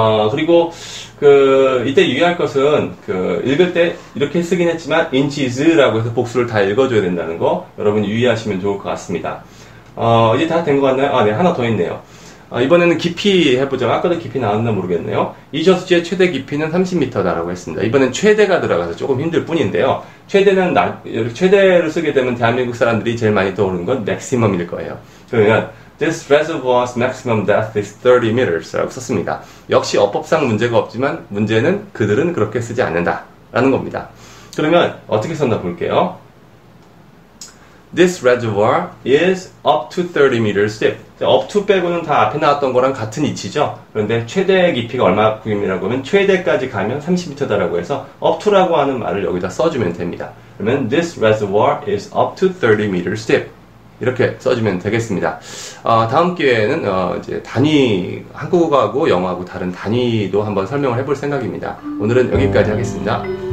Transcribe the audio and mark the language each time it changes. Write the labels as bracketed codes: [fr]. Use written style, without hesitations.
[ko] 그리고 이때 유의할 것은 읽을 때 이렇게 쓰긴 했지만 inches라고 해서 복수를 다 읽어줘야 된다는 거 여러분 유의하시면 좋을 것 같습니다. 이제 다 된 것 같나요? 네, 하나 더 있네요. 이번에는 깊이 해보죠. 아까도 깊이 나왔나 모르겠네요. 이 저수지의 최대 깊이는 30m다라고 했습니다. 이번엔 최대가 들어가서 조금 힘들 뿐인데요. 최대는 이렇게 최대를 쓰게 되면 대한민국 사람들이 제일 많이 떠오르는 건 maximum일 거예요. 그러면 [en] This reservoir's maximum depth is 30 meters [ko] 라고 썼습니다. 역시 어법상 문제가 없지만 문제는 그들은 그렇게 쓰지 않는다 라는 겁니다. 그러면 어떻게 썼나 볼게요. [en] This reservoir is up to 30 meters deep. [ko] up to 빼고는 다 앞에 나왔던 거랑 같은 이치죠. 그런데 최대 깊이가 얼마큼이라고 하면 최대까지 가면 30m다라고 해서 up to라고 하는 말을 여기다 써주면 됩니다. 그러면 [en] This reservoir is up to 30 meters deep. [ko] 이렇게 써주면 되겠습니다. 다음 기회에는 이제 단위, 한국어하고 영어하고 다른 단위도 한번 설명을 해볼 생각입니다. 오늘은 여기까지 하겠습니다.